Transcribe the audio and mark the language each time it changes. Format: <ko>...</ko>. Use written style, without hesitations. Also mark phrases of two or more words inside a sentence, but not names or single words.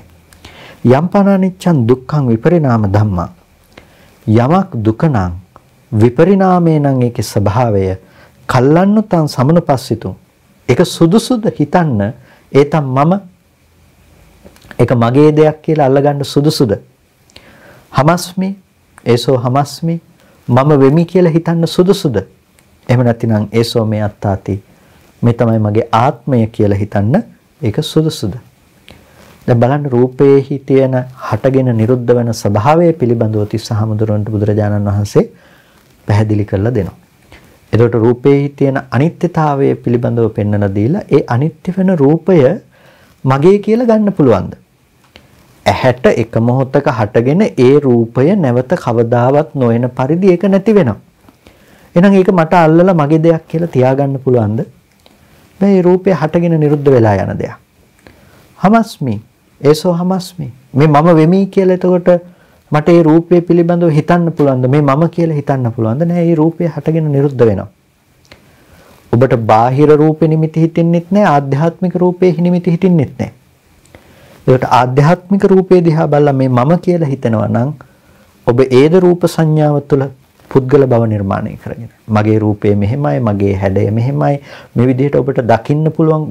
<pi>යම්පනානිච්ඡන් දුක්ඛං විපරිණාම ධම්මා.</pi> <si>යමක් දුක නම් විපරිණාමේ නම් ඒකේ ස්වභාවය</si> <pi>කල්ලන්නතං සමනුපස්සිතුං.</pi> <si>ඒක සුදුසුද හිතන්න</si> <pi>ඒතම් මම</pi> <si>ඒක මගේ දෙයක් කියලා අල්ලගන්න සුදුසුද?</si> <pi>හමස්මි ඒසෝ හමස්මි</pi> <si>මම වෙමි කියලා හිතන්න සුදුසුද? එහෙම නැතිනම්</si> <pi>ඒසෝ මේ අත්තාති</pi> <si>මේ තමයි මගේ ආත්මය කියලා හිතන්න ඒක සුදුසුද? දැන් බලන්න රූපේහි තියෙන හටගෙන නිරුද්ධ වෙන ස්වභාවය පිළිබඳව තිස්සහමුදුරන්ට බුදුරජාණන් වහන්සේ පැහැදිලි කරලා දෙනවා. එතකොට රූපේහි තියෙන අනිත්‍යතාවය පිළිබඳව පෙන්වලා දීලා ඒ අනිත්‍ය වෙන රූපය මගේ කියලා ගන්න පුළුවන්ද? ඇහැට එක මොහොතක හටගෙන ඒ රූපය නැවත කවදාවත් නොවන පරිදි ඒක නැති වෙනවා. එහෙනම් ඒක මට අල්ලලා මගේ දෙයක් කියලා තියාගන්න පුළුවන්ද? මේ රූපය හටගෙන නිරුද්ධ වෙලා යන දෙයක්.</si> <pi>හමස්මි ඒසෝ හමස්මි</pi> <si>මේ මම වෙමි කියලා එතකොට මට ඒ රූපය පිළිබඳව හිතන්න පුළුවන්ද? මේ මම කියලා හිතන්න පුළුවන්ද? නෑ, ඒ රූපය හටගෙන නිරුද්ධ වෙනවා. ඔබට බාහිර රූපෙ නිමිති හිතෙන්නෙත් නෑ, ආධ්‍යාත්මික රූපේ නිමිති හිතෙන්නෙත් නෑ. ඒකට ආධ්‍යාත්මික රූපේ දිහා බලලා මේ මම කියලා හිතනවා නම් ඔබ ඒද රූප සංඥාව තුළ පුද්ගල බව නිර්මාණය කරගෙන මගේ රූපය මෙහෙමයි, මගේ හැඩය මෙහෙමයි, මේ විදිහට ඔබට දකින්න පුළුවන්.</si>